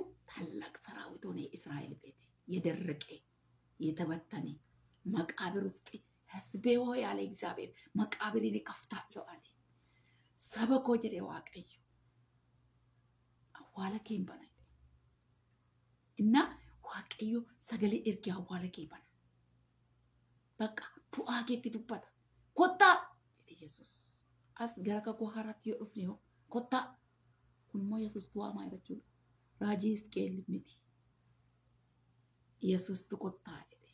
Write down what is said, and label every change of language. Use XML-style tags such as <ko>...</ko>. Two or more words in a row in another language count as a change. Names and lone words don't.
<am>ታላቅ ሰራዊት ሆነ። የእስራኤል ቤት የደረቀ የተበተነ መቃብር ውስጥ ህዝቤ ሆይ አለ እግዚአብሔር መቃብርን እከፍታለሁ አለ።</am> <om>saba koo jedhe Waaqayyo awwaala keen bana Inna waaqayyo sagalee ergee awwaala kee bana. Bakka du'aa keetti dubbata. Kottaa jedhe Yesuus. As gara kakuu haaraatti yoo dhufne yoo kottaa. Kun immoo Yesuus waamaa jechuudha. Raajii Hisqeel miti. Yesuustu kottaa jedhe.</om>